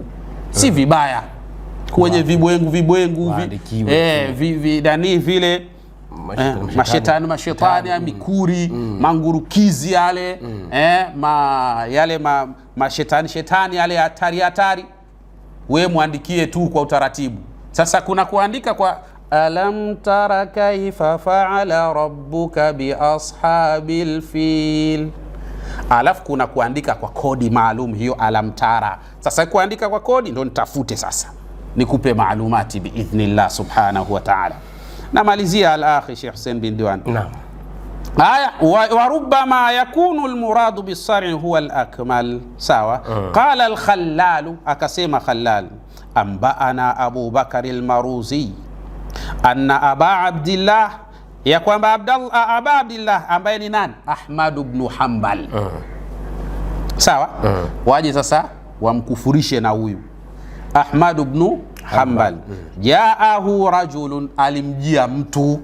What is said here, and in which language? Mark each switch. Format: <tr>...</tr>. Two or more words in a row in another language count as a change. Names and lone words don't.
<sw>Si vibaya kwenye vibwengu vile mashetani ya mikuri, mangurukizi yale, yale mashetani yale hatari, we muandikie tu kwa utaratibu. Sasa kuna kuandika kwa</sw> <ar>ألم تر كيف فعل ربك بأصحاب الفيل,</ar> <sw>alafu kuna kuandika kwa kodi maalum, hiyo</sw> <ar>ألم تر.</ar> <sw>Sasa kuandika kwa kodi ndo nitafute sasa nikupe maalumati</sw> <ar>بإذن الله سبحانه وتعالى.</ar> <sw>Namalizia al-akhi Sheikh Hussein bin Diwan. Naam.</sw> <ar>Haya, وربما يكون المراد بالسرعة هو الأكمل.</ar> <sw>Sawa.</sw> <ar>قال الخلال,</ar> <sw>akasema Khallal,</sw> <ar>أنبأنا أبو بكر المروذي أن أبا عبد الله,</ar> <sw>ya kwamba Aba Abdillah ambaye ni nani? Ahmad ibn Hanbal. Sawa. Waje sasa wamkufurishe na huyu Ahmad ibn Hanbal.</sw> <ar>جاءه رجل,</ar> <sw>alimjia mtu.</sw>